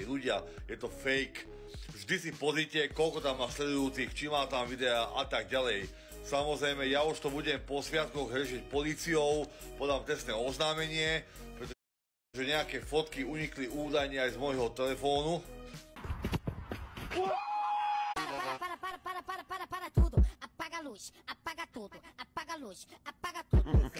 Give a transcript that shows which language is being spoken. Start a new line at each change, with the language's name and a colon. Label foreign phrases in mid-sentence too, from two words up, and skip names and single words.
Slovak: Ľudia, je to fake. Vždy si pozrite, koľko tam má sledujúcich, či má tam videa a tak ďalej. Samozrejme, ja už to budem po sviatkoch riešiť políciou, podám trestné oznámenie, pretože nejaké fotky unikli údajne aj z môjho telefónu.
Portuguese: Para tudo, apaga a luz, apaga tudo, apaga a luz, apaga tudo.